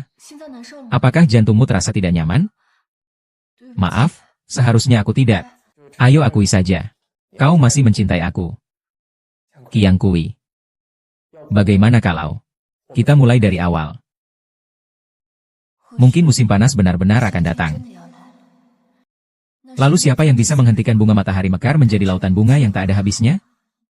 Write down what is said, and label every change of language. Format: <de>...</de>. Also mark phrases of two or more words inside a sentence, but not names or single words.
<id>Apakah jantungmu terasa tidak nyaman? Maaf, seharusnya aku tidak. Ayo akui saja. Kau masih mencintai aku. Qiang Kui. Bagaimana kalau kita mulai dari awal? Mungkin musim panas benar-benar akan datang.</id> <zh>真的要来，那是</zh> <id>Lalu siapa yang bisa menghentikan bunga matahari mekar menjadi lautan bunga yang tak ada habisnya?</id>